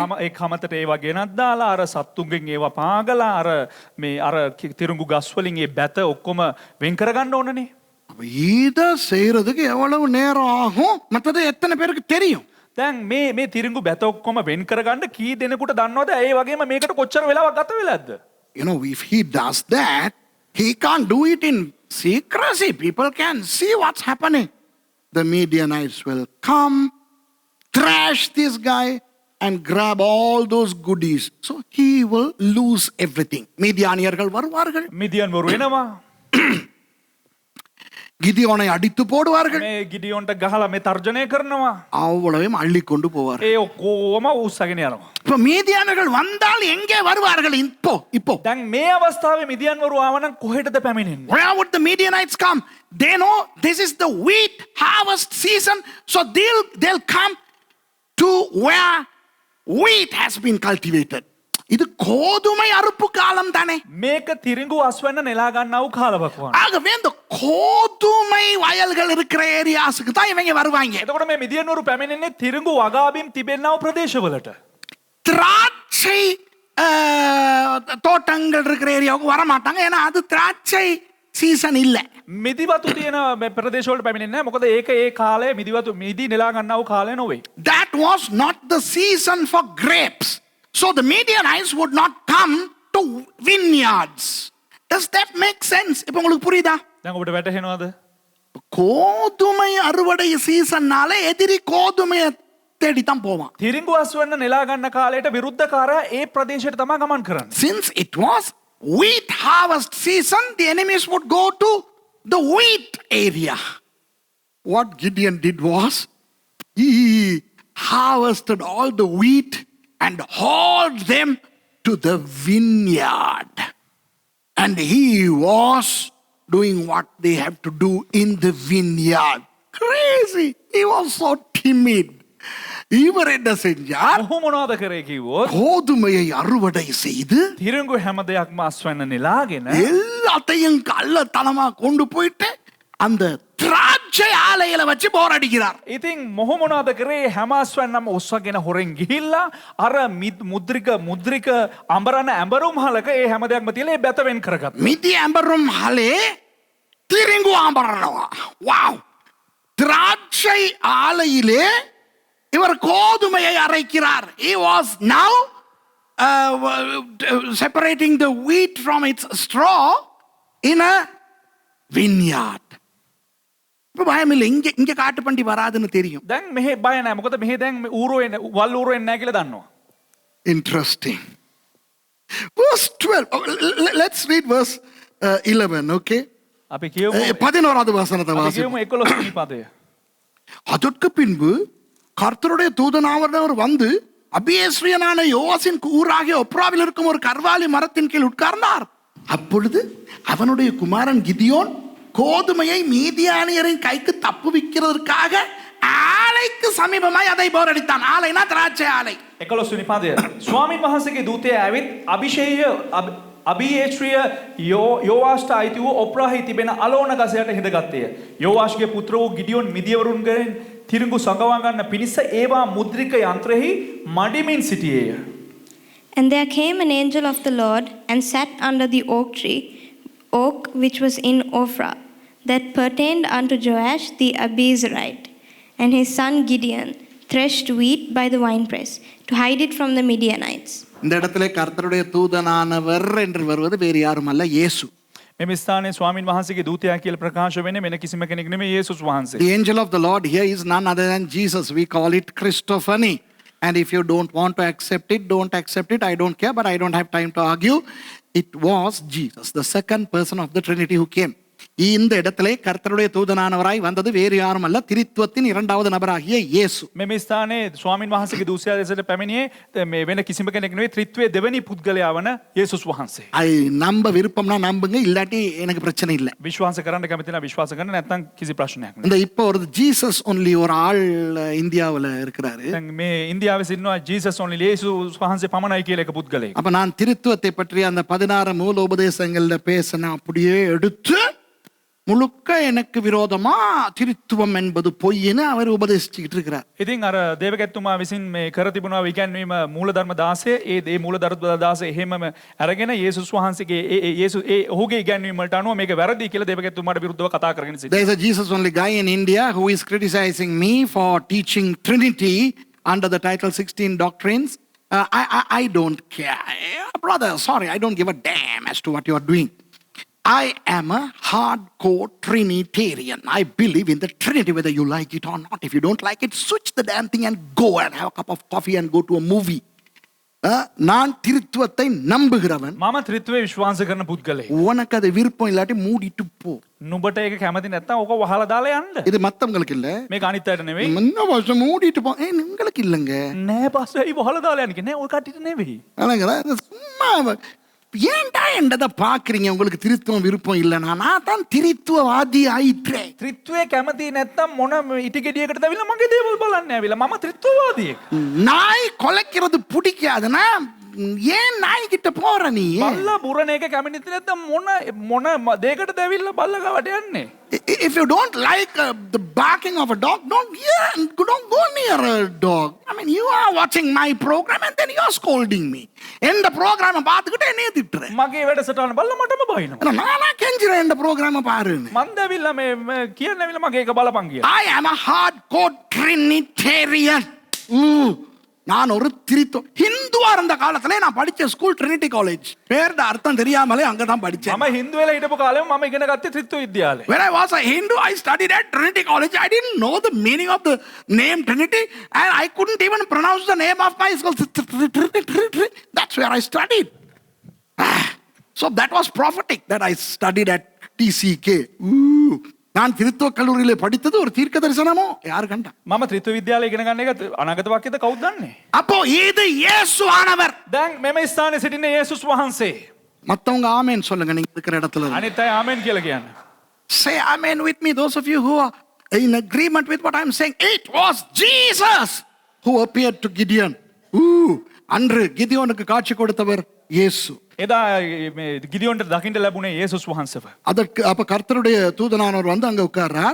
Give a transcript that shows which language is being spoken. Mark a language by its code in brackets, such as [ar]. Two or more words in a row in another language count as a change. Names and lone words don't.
[si] ඒ කමතට ඒවා ගෙනත් දාලා අර සත්තුන්ගෙන් ඒවා පාගලා අර තිරඟු ගස් වලින් ඒ බැත ඔක්කොම වෙන් කරගන්න ඕනනේ. [ta] அப்ப இத செய்யறதுக்கு எவ்வளவு நேரம் ஆகும்? மற்றது எத்தனை பேருக்கு தெரியும்? [si] දැන් මේ තිරඟු බැත ඔක්කොම වෙන් කරගන්න කී දෙනෙකුට දන්නවද? ඒ වගේම මේකට කොච්චර වෙලාවක් ගත වෙලාද? [en] You know, if he does that, he can't do it in secrecy. People can see what's happening. The Midianites will come, thrash this guy, and grab all those goodies. So he will lose everything. [ta] மிதியானியர்கள் வருவார்கள், [si] මිදියන් වරු එනවා. [ta] கிதியோனை அடித்து போடுவார்கள், [si] මේ ගිඩියොන්ට ගහලා මේ තර්ජනය කරනවා. [ta] அவ்வளவையும் அள்ளி கொண்டு போவார். [si] ඒ ඔක්කොම උස්සගෙන යනවා. [ta] இப்ப மீதியானர்கள் வந்தால் எங்கே வருவார்கள்? இப்போ [si] දැන් මේ අවස්ථාවේ මිදියන් වරු ආවනම් කොහෙටද පැමිණෙන්නේ? [en] where would the Midianites come? They know this is the wheat harvest season, so they'll come to where wheat has been cultivated. [ta] இது கோதுமை அறுப்பு காலம் தானே. [si] මේක තිරිඟු අස්වැන්න නෙලා ගන්නා වූ කාලවකවාන. [ta] ஆகவே இந்த கோதுமை வயல்கள் இருக்கிற ஏரியாஸ்க்கு தான் இவங்க வருவாங்க. [si] එතකොට මේ මිදියන් වරු පැමිණෙන්නේ තිරිඟු වගාබිම් තිබෙනා වූ ප්‍රදේශවලට. [ta] திராட்சை தோட்டங்கள் இருக்கிற ஏரியாவுக்கு வர மாட்டாங்க, ஏன்னா அது திராட்சை சீசன் இல்ல. [si] මිදිවතු තියෙන ප්‍රදේශවලට පැමිණෙන්නේ නැහැ. මොකද ඒක ඒ කාලේ මිදි නෙලා ගන්නා වූ කාලය නොවේ. [en] That was not the season for grapes. So the Midianites would not come to vineyards. Does that make sense? [ta] இப்போ உங்களுக்கு புரியுதா? [si] දැන් ඔබට වැටහෙනවද? [ta] கோதுமை அறுவடை சீசன்னால எதிரி கோதுமையை தேடி தான் போவான். [si] තිරිඟු අස්වැන්න නෙලා ගන්න කාලයට විරුද්ධකාරයා ඒ ප්‍රදේශයට තමයි ගමන් කරන්නේ. [en] Since it was wheat harvest season, the enemies would go to the wheat area. What Gideon did was, he harvested all the wheat and hauled them to the vineyard. And he was doing what they have to do in the vineyard. Crazy. He was so timid. [ta] இவர் என்ன செஞ்சார்? [si] ඔහු මොනවද කරේ කිව්වොත් [ta] கோதுமையை அறுவடை செய்து [si] තිරිඟු හැම දෙයක්ම අස්වැන්න නෙලාගෙන [ta] எல்லாத்தையும் கள்ளத்தனமா கொண்டு போயிட்டு அந்த திராட்சை ஆலையில வச்சு போர் அடிக்கிறார். [si] ඉතින් මොහු මොනවද කරේ? හැම අස්වැන්නම ඔස්සගෙන හොරෙන් ගිහිල්ලා අර මුද්‍රික අඹරන ඇඹරුම් හලක ඒ හැම දෙයක්ම තියලා ඒ බැත වෙන් කරගත්තා. මිදි ඇඹරුම් හලේ තිරිඟු අඹරනවා. වාව්. [ta] திராட்சை ஆலையிலே இவர் கோதுமையை அரைக்கிறார். [en] He was now separating the wheat from its straw in a vineyard. [ta] இப்போ பயமில்லை, இங்க காட்டு பண்டி வராதுன்னு தெரியும். [si] දැන් මෙහෙ බය නැහැ. මොකද මෙහෙ දැන් ඌරෝ එන්නේ වල් ඌරෝ එන්නේ නැහැ කියලා දන්නවා. [en] Interesting. Verse 12. Let's read verse 11, okay? [si] අපි කියමු [ta] 11வது வசனத்தை [si] අපි [ta] வாசிப்போம். [si] කියමු 11 වෙනි පදය. [ta] அதற்கு பின்பு கர்த்தருடைய தூதனானவர் வந்து அபியேஸ்ரியனான யோவாசின் ஊராகிய ஒப்ராவில் இருக்கும் ஒரு கர்வாலி மரத்தின் கீழ் உட்கார்ந்தார். அப்பொழுது அவனுடைய குமாரன் கிதியோன் கோதுமையை மீதியானியரின் கைக்கு தப்புவிக்கிறதற்காக ஆலைக்கு சமீபமாய் அதை போரடித்தான். ஆலைனா திராட்சை ஆலை. [si] 11 වෙනි පදය. ස්වාමින් වහන්සේගේ දූතයා ඇවිත් අබියේශ්‍රිය යෝවාෂ්ට අයිති වූ ඔප්‍රාහි තිබෙන අලෝන ගසයට හිඳගත්තේය. යෝවාෂ්ගේ පුත්‍ර වූ ගිඩියොන් මිදියවරුන්ගෙන් තිරිඟු සඟවා ගන්න පිණිස ඒවා මුද්‍රික යන්ත්‍රෙහි මඩිමින් සිටියේය. [en] And there came an angel of the Lord and sat under the oak which was in Ophrah, that pertained unto Joash the Abiezrite, and his son Gideon threshed wheat by the winepress to hide it from the Midianites. இந்த இடத்துல கர்த்தருடைய தூதனானவர் என்று வருவது வேறு யாரும் அல்ல, இயேசு. මෙම ස්ථානයේ ස්වාමින් වහන්සේගේ දූතයා කියලා ප්‍රකාශ වෙන්නේ වෙන කිසිම කෙනෙක් නෙමෙයි යේසුස් වහන්සේ. The angel of the Lord here is none other than Jesus. We call it Christophany. And if you don't want to accept it, don't accept it. I don't care, but I don't have time to argue. It was Jesus, the second person of the Trinity who came. [ta] இந்த இடத்திலே கர்த்தருடைய தூதனானவராய் வந்தது வேறு யாரும் அல்ல, திரித்துவத்தின் இரண்டாவது நபராகிய இயேசு. [si] මෙම ස්ථානයේ ස්වාමින් වහන්සේගේ දූතයා ලෙසට පැමිණියේ මේ වෙන කිසිම කෙනෙක් නෙවෙයි ත්‍රිත්වයේ දෙවෙනි පුද්ගලයා වන යේසුස් වහන්සේ. [ta] நம்ப விருப்பம்னா நம்புங்க, இல்லாட்டி எனக்கு பிரச்சனை இல்லை. [si] විශ්වාස කරන්න කැමති නම් විශ්වාස කරන්න, නැත්නම් කිසි ප්‍රශ්නයක් නැහැ. [ta] இந்த இப்போ ஒரு [en] Jesus only [ta] ஒரு ஆள் இந்தியாவுல இருக்கிறாரு. [si] දැන් මේ ඉන්දියාවේ සිටිනවා [en] Jesus only [si] යේසුස් වහන්සේ පමණයි කියලා එක පුද්ගලයෙක්. [ta] அப்ப நான் திருத்துவத்தை பற்றி அந்த 16 மூல உபதேசங்கள்ல பேசின அப்படியே எடுத்து முழுக்க எனக்கு விரோதமா திருத்துவம் என்பது பொய்ன்னு அவர் உபதேசிச்சுக்கிட்டு இருக்கிறார். [si] ඉතින් අර දේවගැත්තුමා විසින් මේ කර තිබුණා ඉගැන්වීම මූලධර්ම 16 ඒ මූලධර්ම 16 එහෙමම අරගෙන යේසුස් වහන්සේගේ ඒ ඔහුගේ ඉගැන්වීම වලට අනුව මේක වැරදි කියලා දේවගැත්තුමාට විරුද්ධව කතා කරගෙන සිටියා. [en] There is a Jesus only guy in India who is criticizing me for teaching Trinity under the title 16 doctrines. I don't care. Brother, sorry, I don't give a damn as to what you are doing. I am a hardcore Trinitarian. I believe in the Trinity whether you like it or not. If you don't like it, switch the damn thing and go and have a cup of coffee and go to a movie. [ta] நான் திருத்துவத்தை நம்புகிறவன். [si] මම ත්‍රිත්වයේ විශ්වාස කරන පුද්ගලයෙක්. [ta] உனக்கு அது விருப்பம் இல்லாட்டி மூடிட்டு போ. [si] නුඹට ඒක කැමති නැත්නම් ඕක වහලා දාලා යන්න. [ta] இது மத்தவங்களுக்கு இல்ல. [si] මේක අනිත් අයට නෙවෙයි. [ta] என்ன வருஷம் மூடிட்டு போ. உங்களுக்கு இல்லங்க. නෑ පස්සේ ඒ වහලා දාලා යන්නේ නෑ ඔය කට්ටියට නෙවෙයි. அலங்கடா சும்மா ஏன்டா என்னத பாக்குறீங்க? உங்களுக்கு திருத்துவம் விருப்பம் இல்லைனா நான் தான் திருத்துவவாதி ஆயிற்றேன். [si] ත්‍රිත්වයේ කැමති නැත්නම් මොන ඉටි ගෙඩියකටද ඇවිල්ලා මගේ දේවල් බලන්න ඇවිල්ලා මම ත්‍රිත්වවාදියෙක්. [ta] நாய் கொலைக்கிறது பிடிக்காதுன்னா ஏன் நாய் கிட்ட போற நீ? [si] බල්ලා බුරණ එක කැමති නැත්නම් මොන දෙයකටද ඇවිල්ලා බල්ලා ගාවට යන්නේ? [en] If you don't like the barking of a dog, don't go near a dog. I mean, you are watching my program and then you are scolding me. [ta] இந்த program பார்த்துக்கிட்டு என்னைய திட்டுற. [si] මගේ වැඩසටහන බල්ලා මටම බයිනවා. [ta] நானா கெஞ்சுறேன் இந்த program பாருன்னு. [si] මන්ද ඇවිල්ලා මේ කියන්න ඇවිල්ලා මගේ එක බලපන් කියලා. [en] I am a hardcore Trinitarian. [ta] நான் ஒரு ஹிந்துவா இருந்த காலத்துல நான் படிச்ச ஸ்கூல் ட்ரினிட்டி காலேஜ். பேரோட அர்த்தம் தெரியாமலே அங்கதான் படிச்சேன். [si] මම හින්දු වෙලා හිටපු කාලෙම මම ඉගෙන ගත්තේ ත්‍රිත්ව විද්‍යාලේ. [en] When I was a Hindu, I studied at Trinity College. I didn't know the meaning of the name Trinity, and I couldn't even pronounce the name of my school. That's where I studied. So that was prophetic that I studied at TCK. [ta] நான் திருத்துவ கல்லூரியில படித்தது ஒரு தீர்க்க தரிசனமோ யாரு கண்டா? [si] මම ත්‍රිත්ව විද්‍යාලේ ඉගෙන ගන්න එක අනාගත වාක්‍යද කවුද දන්නේ? [ta] அப்போ இது இயேசு ஆனவர். [si] දැන් මෙම ස්ථානයේ සිටින යේසුස් වහන්සේ. [ta] மத்தவங்க ஆமென் சொல்லுங்க நீங்க இருக்கிற இடத்துல. [si] අනිත් අය ආමෙන් කියලා කියන්න. [en] Say amen with me, those of you who are in agreement with what I'm saying. It was Jesus who appeared to Gideon. [ta] அன்று கிதியோனுக்கு காட்சி கொடுத்தவர் இயேசு. [si] එදා මේ ගිදියොන්ට දකින්න ලැබුණේ යේසුස් වහන්සේව. [ta] அதற்கு அப்ப கர்த்தருடைய தூதனானவர் வந்து அங்க உட்கார்றார்.